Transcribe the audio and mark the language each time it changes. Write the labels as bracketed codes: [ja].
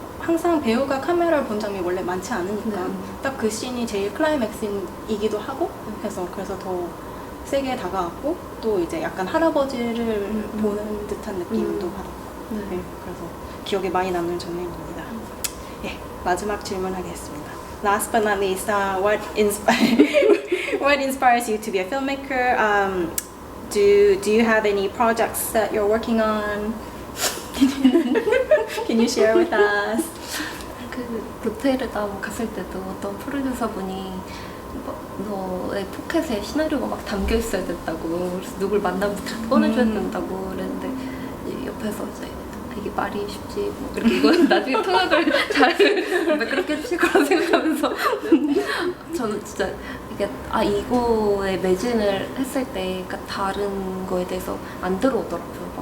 [ko] 항상 배우가 카메라를 본 장면이 원래 많지 않으니까 딱 그 씬이 제일 클라이맥스이기도 하고 해서, 그래서 더 세게 다가왔고, 또 이제 약간 할아버지를 보는 듯한 느낌도 받았고, 네, 그래서 기억에 많이 남는 장면입니다. 예, 마지막 질문하겠습니다. [en] Last but not least, what inspires you to be a filmmaker? Do you have any projects that you're working on? Can you share with us? [ko] 그 로테르담 갔을 때도 어떤 프로듀서분이 너의 포켓에 시나리오가 막 담겨 있어야 된다고, 그래서 누굴 만나면 다 꺼내줘야 된다고 그랬는데, 이제 옆에서 이제 이게 말이 쉽지, 뭐 이렇게 이건 나중에 통역을 잘 왜 그렇게 해주실 거라고 생각하면서 저는 진짜 이게 이거에 매진을 했을 때, 그러니까 다른 거에 대해서 안 들어오더라고요.